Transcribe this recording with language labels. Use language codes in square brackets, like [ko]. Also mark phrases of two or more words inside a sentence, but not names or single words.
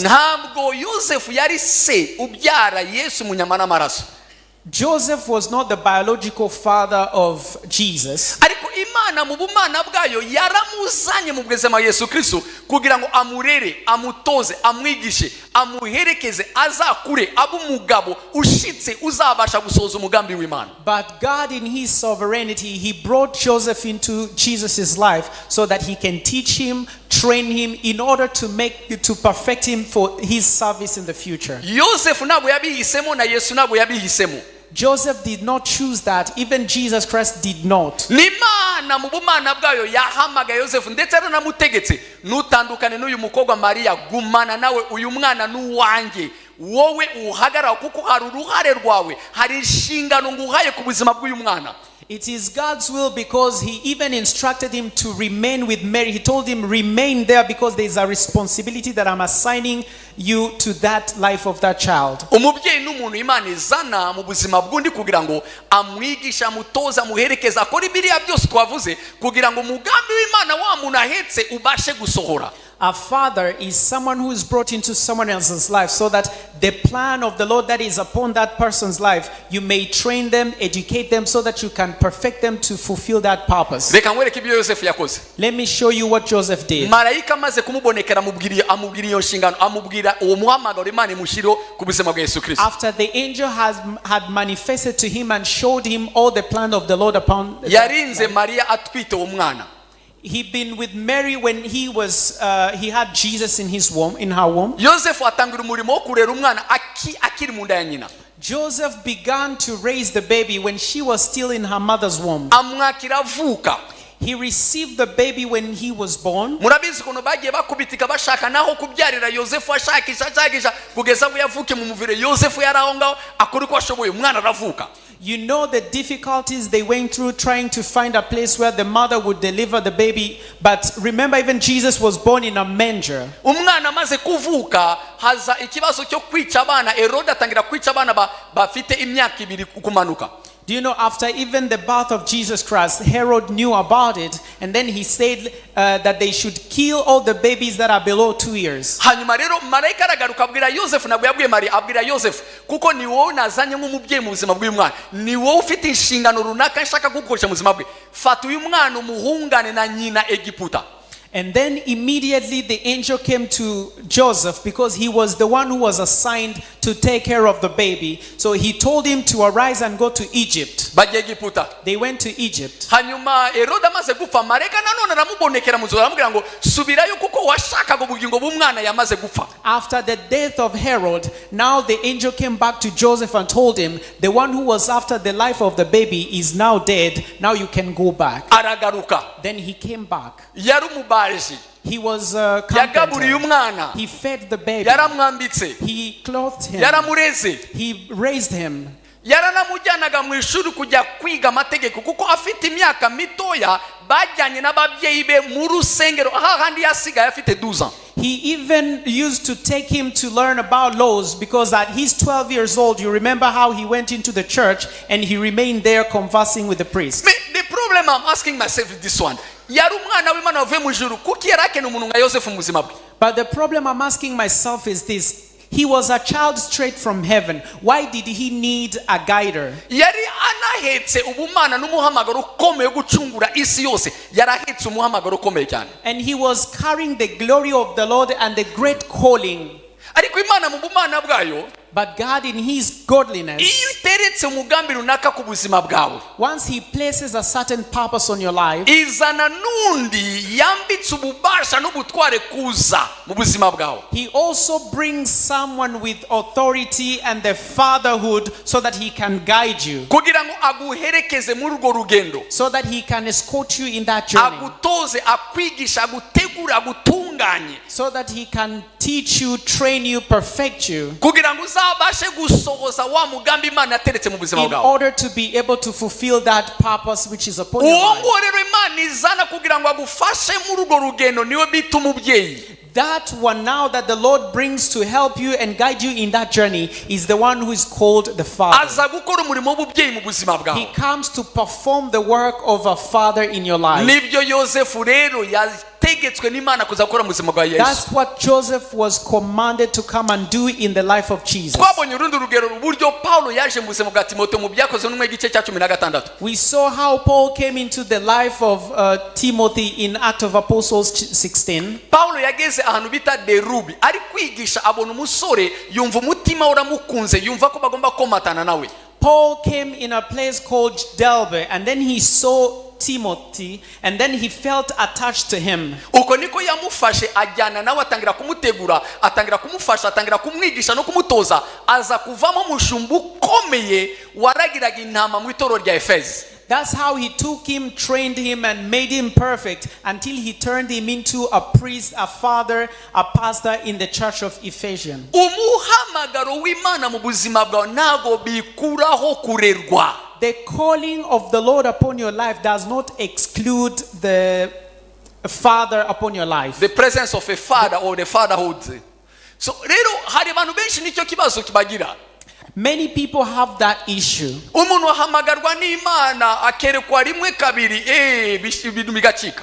[rw] Ntabwo Yosefu yari se ubyara Yesu mu nyama n'amaraso. [en] Joseph was not the biological father of Jesus. [rw] Ariko Imana mu bumana bwayo yaramuzanye mu buzima Yesu Kristo kugira ngo amurere, amutoze, amwigishe, amuherekeze, azakure abumugabo ushitse uzabasha gusoza umugambi w'Imana. [en] But God in his sovereignty, he brought Joseph into Jesus' life so that he can teach him, train him in order to perfect him for his service in the future. [rw] Yosefu ntabwo yabihisemo na Yesu ntabwo yabihisemo. [en] Joseph did not choose that. Even Jesus Christ did not. [rw] N'Imana mu bumana bwayo yahamaga Yosefu ndetse aranamutegetse nutandukane n'uyu mukobwa Mariya, gumana nawe, uyu mwana n'uwanjye, wowe uhagarara kuko hari uruhare rwawe, hari inshingano nguhaye ku buzima bw'uyu mwana. [en] It is God's will because he even instructed him to remain with Mary. He told him, remain there because there is a responsibility that I'm assigning you to that life of that child. [rw] Umubyeyi n'umuntu Imana izana mu buzima bw'undi kugira ngo amwigisha, amutoza, amuherekeza, akora ibiriya byose twavuze kugira ngo umugambi w'Imana wa muntu ahetse ubashe gusohora. [en] A father is someone who is brought into someone else's life so that the plan of the Lord that is upon that person's life, you may train them, educate them so that you can perfect them to fulfill that purpose. [rw] Reka nkwereke ibyo Yosefu yakoze. [en] Let me show you what Joseph did. [rw] Marayika amaze kumubonekera amubwira iyo nshingano, amubwira uwo muhamagaro Imana imushyiriho ku buzima bwa Yesu Kristo. [en] After the angel had manifested to him and showed him all the plan of the Lord upon [rw] yarinze Mariya atwite uwo mwana. [en] He'd been with Mary when he had Jesus in her womb. [rw] Yosefu atangira umurimo wo kurera umwana akiri mu nda ya nyina. [en] Joseph began to raise the baby when she was still in her mother's womb. [rw] amwakira avuka. [en] He received the baby when he was born. [rw] Murabizi kuno bagiye bakubitika bashaka naho kubyarira Yosefu ashakisha kugeza ngo yavuke mu muvire. Yosefu yaraho ngaho akora uko ashoboye umwana aravuka. [en] You know the difficulties they went through trying to find a place where the mother would deliver the baby. But remember, even Jesus was born in a manger. [rw] Umwana amaze kuvuka haza ikibazo cyo kwica abana. Herode atangira kwica abana bafite imyaka 2 kumanuka. [en] Do you know, after even the birth of Jesus Christ, Herod knew about it, and then he said that they should kill all the babies that are below 2 years. [rw] Hanyuma rero marayika aragaruka abwira Yosefu, nabwo yabwiye Maria, abwira Yosefu, kuko ni wowe nazanye nk'umubyeyi mu buzima bw'umwana, ni wowe ufite inshingano runaka nshaka gukoresha mu buzima bwe. Fata uyu mwana umuhungane na nyina Egiputa. [en] And then immediately the angel came to Joseph, because he was the one who was assigned to take care of the baby. So he told him to arise and go to Egypt. [rw] Bajya Egiputa. [en] They went to Egypt. [rw] Hanyuma Herode amaze gupfa, marayika nanone aramubonekera mu nzozi aramubwira ngo subirayo kuko washakaga ubugingo bw'umwana yamaze gupfa. [en] After the death of Herod, now the angel came back to Joseph and told him, the one who was after the life of the baby is now dead. Now you can go back. [rw] Aragaruka. [en] Then he came back. He was [rw] yagaburiye umwana. [en] He fed the baby. [rw] Yaramwambitse. [en] He clothed him. [rw] Yaramureze. [en] He raised him. [rw] Yaranamujyanaga mu ishuri kujya kwiga amategeko kuko afite imyaka mitoya. Bajyanye n'ababyeyi be mu rusengero ahandi yasigaye afite 12 ans. [en] He even used to take him to learn about laws, because at his 12 years old, you remember how he went into the church and he remained there conversing with the priest. The problem I'm asking myself is this one. [rw] Yari umwana w'Imana wavuye mu ijuru, kuki yarakene umuntu nka Yosefu mu buzima bwe? [en] But the problem I'm asking myself is this. He was a child straight from heaven. Why did he need a guider? [rw] Yari anahetse ubumana n'umuhamagaro ukomeye gucungura isi yose. Yarahetse umuhamagaro ukomeye cyane. [en] And he was carrying the glory of the Lord and the great calling. [rw] Ariko Imana mu bumana bwayo, [en] but God in his godliness, [rw] iyo iteretse umugambi runaka ku buzima bwawe, [en] once he places a certain purpose on your life, [rw] izana nundi yambitse ububasha n'ubutware kuza mu buzima bwawe. [en] He also brings someone with authority and the fatherhood so that he can guide you, [rw] kugira ngo aguherekeze muri urwo rugendo, [en] so that he can escort you in that journey, [rw] agutoze, akwigisha, agutegura, agutunganye, [en] so that he can teach you, train you, perfect you, [rw] kugira ngo uzabashe gusohoza wa mugambi Imana yateretse mu buzima [en] in [rw] bwawe, [en] order to be able to fulfill that purpose which is upon your life. [rw] Uwo rero Imana izana kugira ngo agufashe muri urwo rugendo niwe bita umubyeyi. [en] That one now that the Lord brings to help you and guide you in that journey is the one who is called the Father. [rw] Aza gukora umurimo w'ububyeyi mu buzima bwawe. [en] He comes to perform the work of a father in your life. [rw] Nibyo Yosefu rero yategetswe n'Imana kuza gukora mu buzima bwa Yesu. [en] That's what Joseph was commanded to come and do in the life of Jesus. [rw] Twabonye urundi rugero uburyo Paulo yaje mu buzima bwa Timote mu byakozwe n'umwe igice cya 16. [en] We saw how Paul came into the life of Timothy in Acts of Apostles 16. [rw] Paulo yageze ahantu bita Derubi, ari kwigisha abona umusore yumva umutima uramukunze, yumva ko bagomba komatana nawe. [en] Paul came in a place called Delbe, and then he saw Timothy, and then he felt attached to him. [rw] Uko niko yamufashe ajyana nawe, atangira kumutegura, atangira kumufasha, atangira kumwigisha no kumutoza, aza kuvamo umushumba ukomeye waragiraga intama mu itorero rya Efeso. [en] That's how he took him, trained him, and made him perfect until he turned him into a priest, a father, a pastor in the church of Ephesians. [rw] Umuhamagaro w'Imana mu buzima bwawe ntago bikuraho kurerwa. [en] The calling of the Lord upon your life does not exclude the father upon your life. The presence of a father or the fatherhood. [rw] So rero hari abantu benshi nicyo kibazo kibagira. [en] Many people have that issue. [rw] Umuntu ahamagarwa n'Imana akerekwa rimwe kabiri ibintu bigacika.